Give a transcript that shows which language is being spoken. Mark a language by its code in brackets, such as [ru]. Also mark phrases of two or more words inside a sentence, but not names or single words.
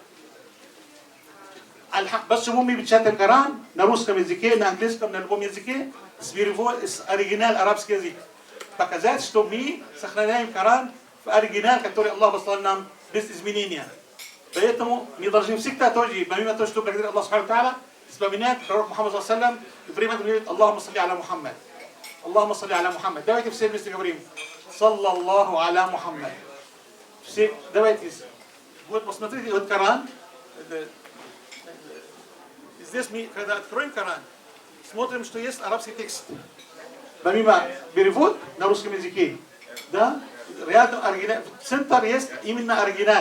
[ru] Почему мы печатаем Коран на русском языке, на английском, на любом языке, с оригинал арабский язык? Показать, что мы сохраняем Коран в оригинал, который Аллах послал нам без изменения. Поэтому мы должны всегда тоже, помимо того, что благодаря Аллаху [ar] سبحانه وتعالى, [ru] вспоминать пророк Мухаммад [ar] صلى الله عليه وسلم, [ru] и время говорит [ar] اللهم صل على محمد. اللهم صل على محمد. [ru] Давайте все вместе говорим [ar] صلى الله على محمد. [ru] Все, давайте. Вот посмотрите, вот Коран. Здесь мы, когда откроем Коран, смотрим, что есть арабский текст. Помимо перевод на русском языке, да, рядом оригинал, центр есть именно оригинал.